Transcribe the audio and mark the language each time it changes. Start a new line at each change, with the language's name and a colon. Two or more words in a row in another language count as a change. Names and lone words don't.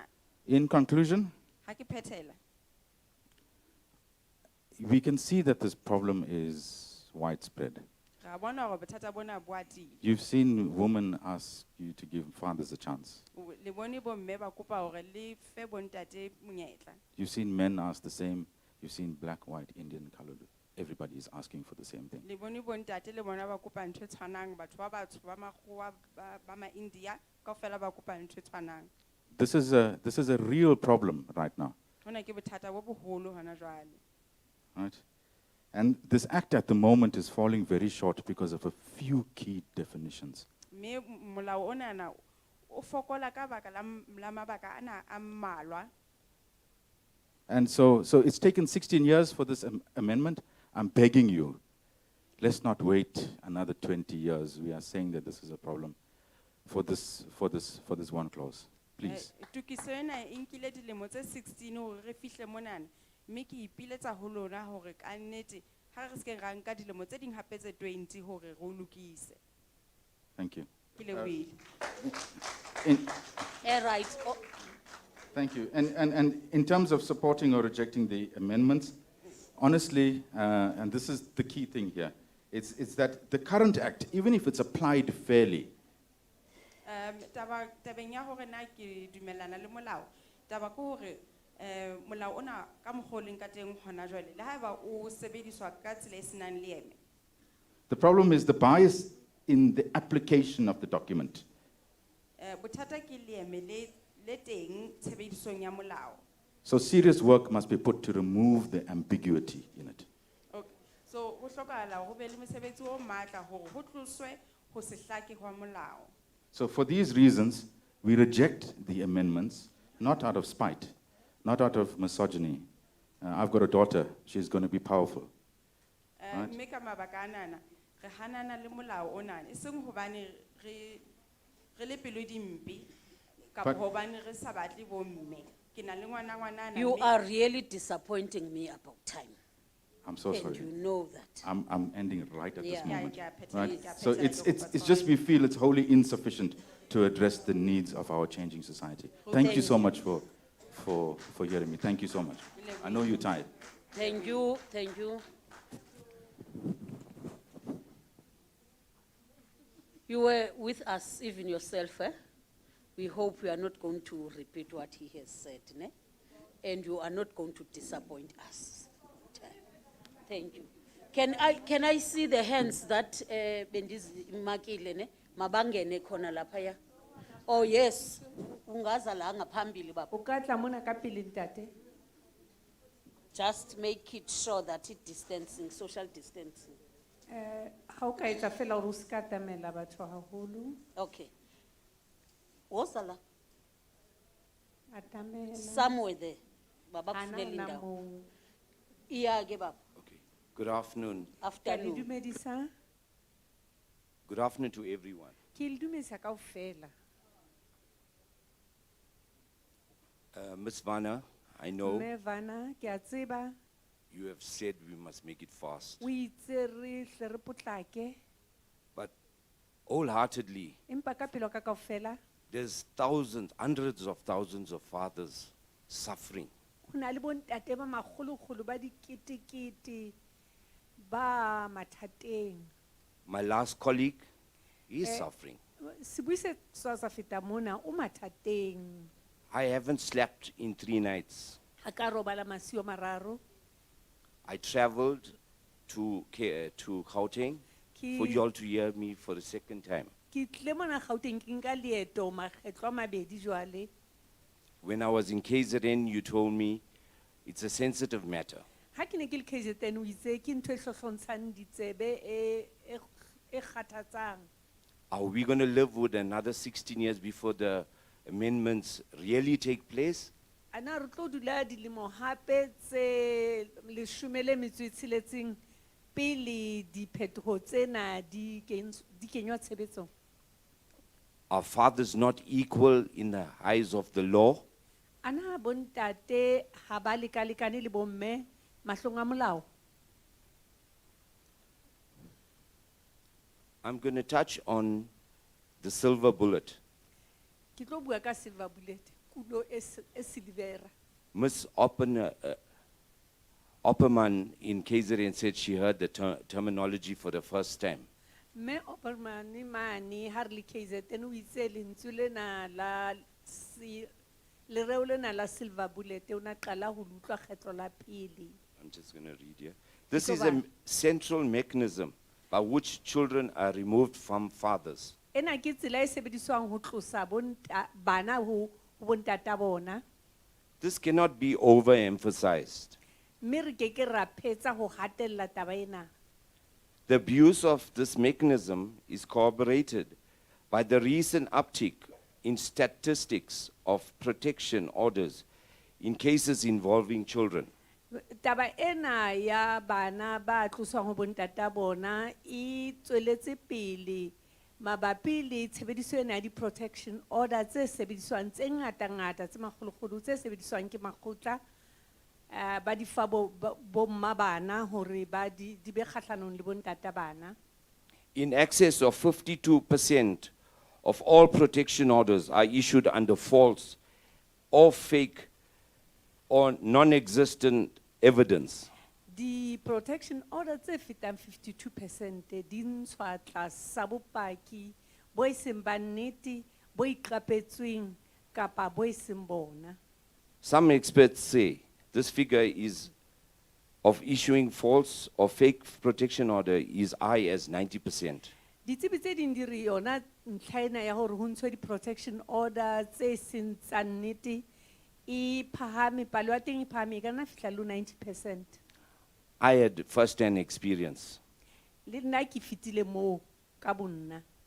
English: In conclusion,
Southern Sotho: Ha ke phethela,
English: we can see that this problem is widespread.
Southern Sotho: ra bona hore bothata bona bo atile.
English: You've seen women ask you to give fathers a chance.
Southern Sotho: Le bone bo mme ba kopa hore le fe bontate monyetla.
English: You've seen men ask the same. You've seen black, white, Indian, colored. Everybody is asking for the same thing.
Southern Sotho: Le bone bontate le bona ba kopa ntho e tshwanang, batho ba batsho ba makgowa ba ma-India kaofela ba kopa ntho e tshwanang.
English: This is a real problem right now,
Southern Sotho: Hona ke bothata bo boholo hona jwale.
English: right? And this act at the moment is falling very short because of a few key definitions.
Southern Sotho: Mme molao onana o fokola ka baka la mabaka ana a mmalwa.
English: And so it's taken 16 years for this amendment. I'm begging you, let's not wait another 20 years. We are saying that this is a problem for this one clause. Please.
Southern Sotho: Tokiso ena e nkile dilemo tse 16 hore re fihle monana. Mme ke ipiletsa ho lona hore ka nnete ha re se ke ra nka dilemo tse ding hape tse 20 hore re o lokise.
English: Thank you.
Southern Sotho: Ke lebohile.
English: Right. Oh. Thank you. And in terms of supporting or rejecting the amendments, honestly, and this is the key thing here, it's that the current act, even if it's applied fairly,
Southern Sotho: Tabeng ya hore na ke dumellana le molao. Taba ke hore molao ona ka mokgwa o leng ka teng hona jwale le haeba o sebediswa ka tsela e senang leeme.
English: the problem is the bias in the application of the document.
Southern Sotho: Bothata ke leeme le teng tshebedisong ya molao.
English: So serious work must be put to remove the ambiguity in it. Okay.
Southern Sotho: So ho hlokahala ho be le mosebetsi o matla hore ho tloswe ho se hlake hwa molao.
English: So for these reasons, we reject the amendments, not out of spite, not out of misogyny. I've got a daughter, she's going to be powerful. Right?
Southern Sotho: Mme ka mabaka anana re hanana le molao onana e seng hobane re le pelo dimpe ka
English: But-
Southern Sotho: hobane re sa batle bo mme. Ke na le ngwana
English: You
Southern Sotho: mme-
English: are really disappointing me about time. I'm so And sorry. you know that. I'm ending right at this Yeah. moment. Yeah, yeah, Right? yeah, So it's just we feel it's wholly insufficient to address the needs of our changing society. Thank you so much for hearing me. Thank you so much. I know you're tired. Thank you, thank you. You were with us, even yourself, eh? We hope you are not going to repeat what he has said, ne? And you are not going to disappoint us. Thank you. Can I see the hands that bendizimakile ne?
Zulu: Mabangene khona laphaya.
English: Oh yes,
Zulu: ungaza la ngaphambili baba.
Southern Sotho: Ukatla mona ka pele ntate.
English: Just make it sure that it's distancing, social distancing.
Southern Sotho: Ha o ka etsa fela hore o se ka tamela batho haholo.
Zulu: Okay. Wosala,
Southern Sotho: Atamela.
English: somewhere there.
Zulu: Baba
Southern Sotho: Hana
Zulu: kufunela
Southern Sotho: ona
Zulu: indawo.
Southern Sotho: moo.
Zulu: Iyake baba.
English: Good afternoon.
Southern Sotho: Ke a le
English: Afternoon.
Southern Sotho: dumedisa.
English: Good afternoon to everyone.
Southern Sotho: Ke le dumedisa kaofela.
English: Ms. Vanna, I know
Southern Sotho: Mme Vanna, ke a tseba.
English: you have said we must make it fast,
Southern Sotho: O itse re hle re potlake.
English: but wholeheartedly,
Southern Sotho: Empa ka pelo ka kaofela.
English: there's thousands, hundreds of thousands of fathers suffering.
Southern Sotho: Ho na le bontate ba makgolo-kgolo ba diketekete ba mathateng.
English: My last colleague, he is Eh, suffering.
Southern Sotho: Sebui se sa feta mona o mathateng.
English: I haven't slept in 3 nights.
Southern Sotho: Ha ka robala masiu a mararo.
English: I traveled to Gauteng for
Southern Sotho: Ke-
English: you all to hear me for the second time.
Southern Sotho: Ke tlile mona Gauteng ke nka leeto makgetlo a mabedi jwale.
English: When I was in KZN, you told me it's a sensitive matter.
Southern Sotho: Ha ke ne ke le KZN o itse ke ntho e hlohlontshang ditsebe e kgathatsang.
English: Are we going to live with another 16 years before the amendments really take place?
Southern Sotho: Ana re tlo dula dilemo hape tse 16 pele diphetoho tsena di kenywa tshebetsong.
English: Are fathers not equal in the eyes of the law?
Southern Sotho: Ana bontate ha ba lekalekane le bomme mahlong a molao.
English: I'm going to touch on the silver bullet.
Southern Sotho: Ke tlo bua ka
English: silver bullet,
Southern Sotho: kulo e silvera.
English: Miss Opperman in KZN said she heard the terminology for the first time.
Southern Sotho: Me Opperman mani Harley KZN o itse lentswe lena la lereo lena la
English: silver bullet
Southern Sotho: o na qala ho utlwa kgetlo la pele.
English: I'm just going to read here. This is a central mechanism by which children are removed from fathers.
Southern Sotho: Ena ke tsela e sebediswang ho tlosa bana ho bontata bona.
English: This cannot be overemphasized.
Southern Sotho: Mme re ke ke ra phetsa ho hatella taba ena.
English: The abuse of this mechanism is corroborated by the recent uptick in statistics of protection orders in cases involving children.
Southern Sotho: Taba ena ya bana ba tloswang ho bontata bona e tsweletse pele mabapi le tshebediso ena ya di-
English: protection order
Southern Sotho: tse sebediswang tse ngata-ngata tse makgolo-kgolo tse sebediswang ke makgotla ba di fa bo mma bana hore ba di be kgahlanong le bontata bana.
English: In excess of 52% of all protection orders are issued under false or fake or non-existent evidence. The protection order
Southern Sotho: tse fetang 52% di ntshwa tlasa bopaki bo eseng ba nnete bo iqapetsweng kapa bo eseng bona.
English: Some experts say this figure is of issuing false or fake protection order is high as 90%.
Southern Sotho: Ditsebi tse ding di re yona ntlha ena ya hore ho ntshwe di-
English: protection order
Southern Sotho: tse seng tsa nnete e phahame, palo ya teng e phahame e ka nna fihla le 90%.
English: I had first-hand experience.
Southern Sotho: Le nna ke fitile moo ka bonna.